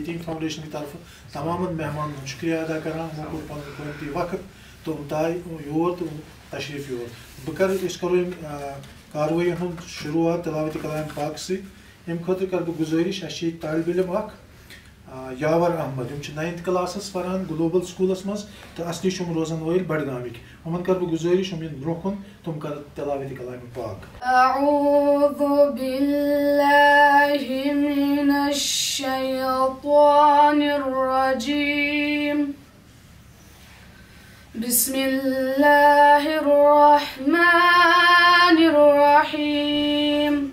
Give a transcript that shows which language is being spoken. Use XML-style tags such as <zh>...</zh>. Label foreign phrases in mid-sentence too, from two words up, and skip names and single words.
<ks>یتیٖم فاوُنڈیشن کہِ طرفہٕ تمامن مہمانن ہُنٛد شُکریہ ادا کران یِمو کوٚر پنُن قۭمتی وقت تِم درٛاے یور تہٕ تشریٖف یور أسۍ کرو یِم کاروٲیی ہُنٛد شروٗعات تلاوتِ کلام پاک سۭتۍ اَمہِ خٲطرٕ کرٕ بہٕ گُزٲرِش اَسہِ چھِ ییٚتہِ طالبہِ علم اکھ یاور احمد یِم چھِ 9th کلاسس پران گلوبل سکوٗلس منٛز تہٕ اصلی چھِ یِم روزان وٲلۍ بڈگامٕکۍ یِمن کرٕ بہٕ گُزٲرِش یِم یِن برونٛہہ کُن تِم کرن تلاوتِ کلام پاک</ks> <ar>أعوذ بالله من الشيطان الرجيم بسم الله الرحمن الرحيم</ar>